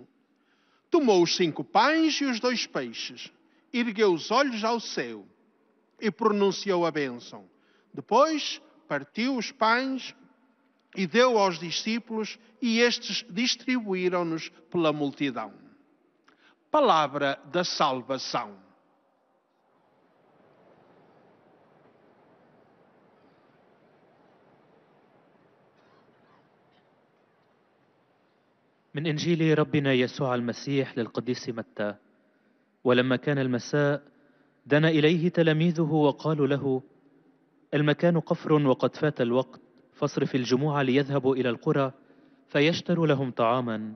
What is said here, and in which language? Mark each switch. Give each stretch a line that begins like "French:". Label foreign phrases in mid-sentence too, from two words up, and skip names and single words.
Portuguese: Tomou os 5 pães e os 2 peixes, ergueu os olhos ao céu e pronunciou a bênção. Depois partiu os pães e deu aos discípulos, e estes distribuíram-nos pela multidão. Palavra da salvação.
Arabic: من إنجيل ربنا يسوع المسيح للقديس متى. ولما كان المساء دنا إليه تلاميذه وقالوا له: المكان قفر وقد فات الوقت، فاصرف الجموع ليذهبوا إلى القرى فيشتروا لهم طعاما.